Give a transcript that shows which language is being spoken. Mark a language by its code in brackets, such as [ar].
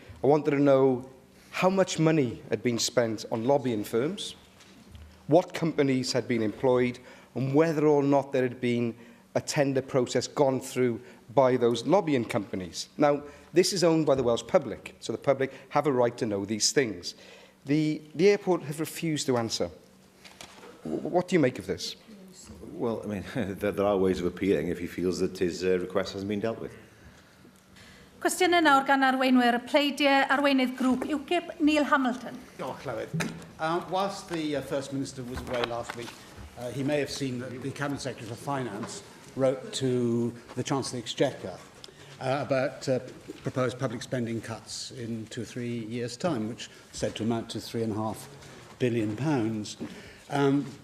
[en] I wanted to know how much money had been spent on lobbying firms, what companies had been employed, and whether or not there had been a tender process gone through by those lobbying companies. Now, this is owned by the Welsh public, so the public have a right to know these things. The airport have refused to answer. What do you make of this? Well, I mean, there are ways of appealing if he feels that his request hasn't been dealt with. [cy] Cwestiynau nawr gan arweinwyr y pleidiau arweinydd grŵp UKIP, Neil Hamilton. Clywed. [en] Whilst the First Minister was away last week, he may have seen that the Cabinet Secretary for Finance wrote to the Chancellor of the Exchequer about proposed public spending cuts in 2 or 3 years' time, which is said to amount to £3.5 billion.